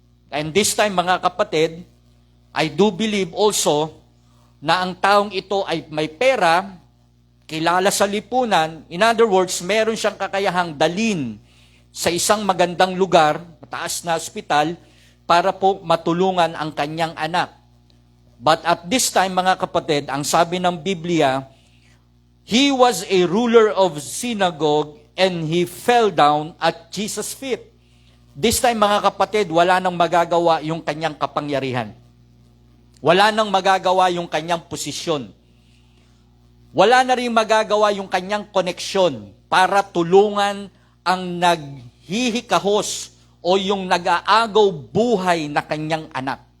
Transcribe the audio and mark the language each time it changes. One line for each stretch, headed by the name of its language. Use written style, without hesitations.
English: And this time,
Filipino: mga kapatid,
English: I do believe also
Filipino: na ang taong ito ay may pera, kilala sa lipunan.
English: In other words,
Filipino: meron siyang kakayahang dalin sa isang magandang lugar, mataas na ospital, para po matulungan ang kanyang anak.
English: But at this time,
Filipino: mga kapatid, ang sabi ng Biblia,
English: he was a ruler of synagogue and he fell down at Jesus' feet. This time,
Filipino: mga kapatid, wala nang magagawa yung kanyang kapangyarihan. Wala nang magagawa yung kanyang posisyon. Wala na rin magagawa yung kanyang koneksyon para tulungan ang naghihikahos o yung nag-aagaw buhay na kanyang anak.